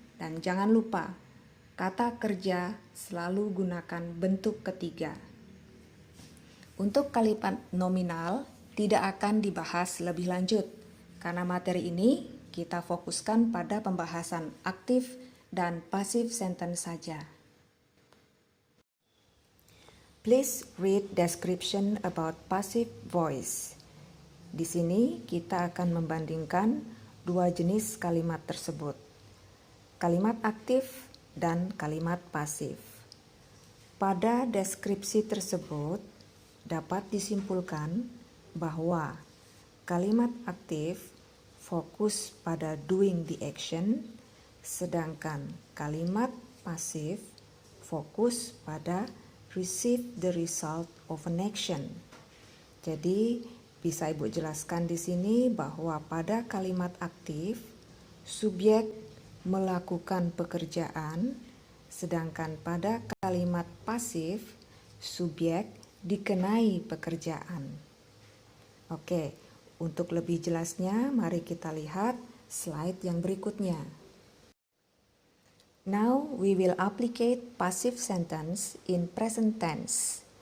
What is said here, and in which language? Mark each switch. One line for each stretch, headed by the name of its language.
Indonesian: Dan jangan lupa, kata kerja selalu gunakan bentuk ketiga. Untuk kalimat nominal tidak akan dibahas lebih lanjut, karena materi ini kita fokuskan pada pembahasan aktif dan passive sentence saja.
English: Please read description about passive voice.
Indonesian: Di sini kita akan membandingkan dua jenis kalimat tersebut. Kalimat aktif dan kalimat pasif. Pada deskripsi tersebut dapat disimpulkan bahwa kalimat aktif fokus pada
English: doing the action,
Indonesian: sedangkan kalimat pasif fokus pada
English: receive the result of an action.
Indonesian: Jadi, bisa Ibu jelaskan di sini bahwa pada kalimat aktif, subjek melakukan pekerjaan, sedangkan pada kalimat pasif, subjek dikenai pekerjaan. Oke, untuk lebih jelasnya, mari kita lihat slide yang berikutnya.
English: Now we will applicate passive sentence in present tense.